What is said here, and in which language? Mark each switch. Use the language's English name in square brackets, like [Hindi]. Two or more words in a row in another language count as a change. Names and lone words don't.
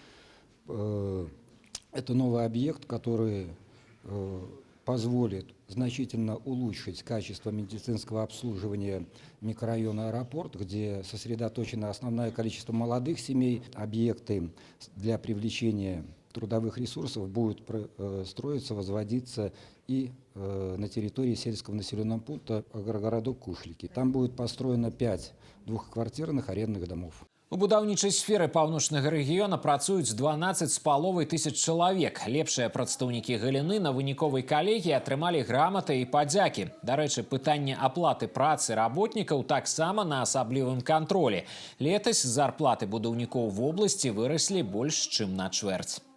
[Russian] Это новый объект, который позволит значительно улучшить качество медицинского обслуживания микрорайона Аэропорт, где сосредоточено основное количество молодых семей. Объекты для привлечения трудовых ресурсов будут строиться, возводиться и на территории сельского населенного пункта городок Кушлики. Там будет построено 5 двухквартирных арендных домов. [Belarusian] У будаўнічай сферы паўночнага рэгіёна працуюць 12,5 тысяч чалавек. Лепшыя прадстаўнікі галіны на выніковай калегіі атрымалі граматы і падзякі. Дарэчы, пытанне аплаты працы работнікаў таксама на асаблівым кантролі. Летась зарплаты будаўнікоў в обласці выраслі больш чым на чвэрць.